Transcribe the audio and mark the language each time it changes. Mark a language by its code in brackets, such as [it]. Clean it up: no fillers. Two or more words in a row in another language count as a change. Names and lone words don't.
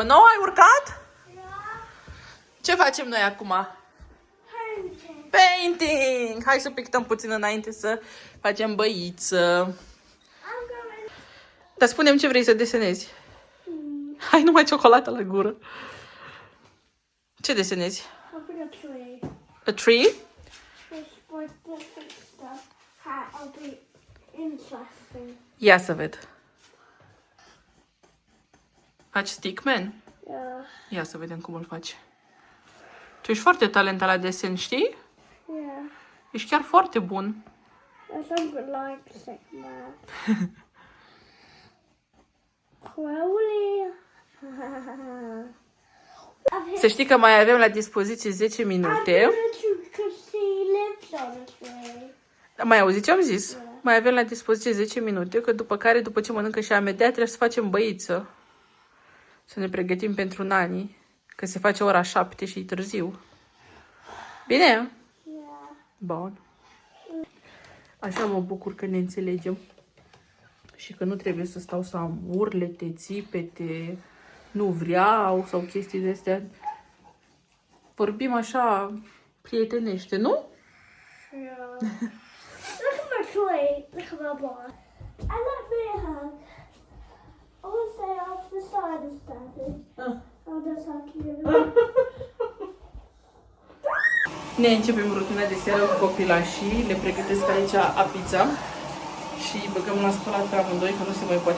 [ro] Noa, ai urcat? Ce facem noi acum? [en] Painting! [ro] Hai să pictăm puțin înainte să facem băiță. Dar spune-mi ce vrei să desenezi. Hai, numai ciocolată la gură. Ce desenezi? [en] I'll put a tree. A tree? This was different stuff. I'll be interesting. [ro] Ia să ved. Faci stickman? [en] Yeah. [ro] Ia să vedem cum îl faci. Tu ești foarte talentat la desen, știi? [en] Yeah. [ro] Ești chiar foarte bun. [en] I don't like sick man. Crowley. [ro] Să știi că mai avem la dispoziție 10 minute. [en] Because he lives on a tree. [ro] Mai auzi ce am zis? Mai avem la dispoziție 10 minute, că după care, după ce mănâncă și Amedea, trebuie să facem băiță. Să ne pregătim pentru nani, că se face ora 7 și e târziu. Bine? [en] Yeah. [ro] Bun. Așa mă bucur că ne înțelegem. Și că nu trebuie să stau să am urlete, țipete, nu vreau sau chestii de astea. Vorbim așa prietenește, nu? [en] Yeah. Look at my tree. Look at my boy. I like me a hug. I want to stay off the side of Daddy. I'll just hug you. [ro] Ne începem rutina de seară cu copilașii, le pregătesc aici apița și îi băgăm la spălat pe amândoi, că nu se mai poate.